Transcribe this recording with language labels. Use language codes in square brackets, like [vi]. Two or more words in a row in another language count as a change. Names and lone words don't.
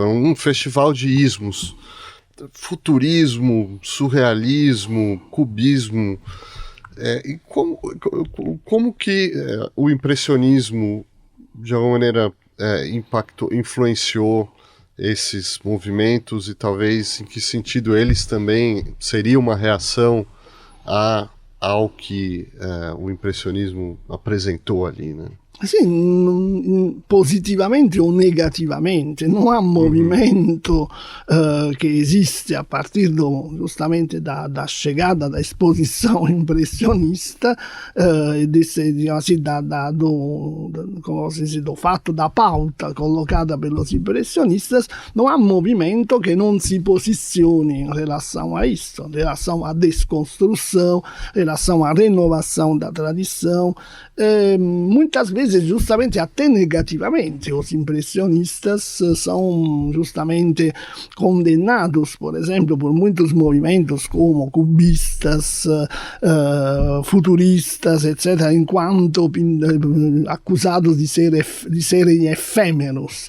[pt] um festival de ismos, futurismo, surrealismo, cubismo, E como que o impressionismo, de alguma maneira, influenciou esses movimentos, e talvez em que sentido eles também seriam uma reação ao que o impressionismo apresentou ali, né? [it] Sì, positivamente o negativamente, non ha movimento che esiste a partire giustamente [pt] da chegada da exposição impressionista [it] do fatto [pt] da pauta [it] collocata [pt] pelos impressionistas, [it] non ha movimento che non si posizione [pt] em relação a isso, em relação à desconstrução, em relação à renovação da tradição. Muitas vezes justamente até negativamente os impressionistas são justamente condenados, por exemplo, por muitos movimentos como cubistas, futuristas, etc., enquanto acusados de serem efêmeros.